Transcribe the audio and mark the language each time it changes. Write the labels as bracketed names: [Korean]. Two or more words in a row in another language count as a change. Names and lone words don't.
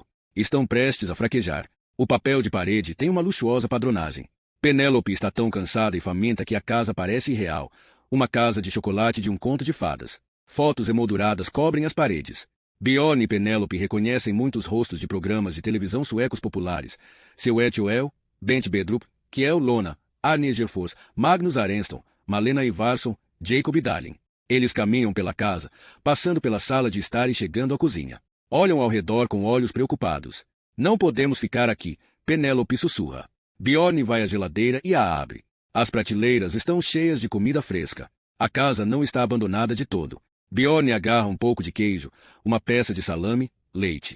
[Portuguese] Estão prestes a fraquejar. O papel de parede tem uma luxuosa padronagem. Penélope está tão cansada e faminta que a casa parece irreal. Uma casa de chocolate de um conto de fadas. Fotos emolduradas cobrem as paredes. Bjorn e Penélope reconhecem muitos rostos de programas de televisão suecos populares. Seu Joel, Bent Bedrup, Kjell Lona, Arne Gerfors, Magnus Arenston, Malena Ivarsson, Jacob Dalin. Eles caminham pela casa, passando pela sala de estar e chegando à cozinha. Olham ao redor com olhos preocupados. Não podemos ficar aqui, Penélope sussurra. Bjorn vai à geladeira e a abre. As prateleiras estão cheias de comida fresca. A casa não está abandonada de todo. Bjorn agarra um pouco de queijo, uma peça de salame, leite.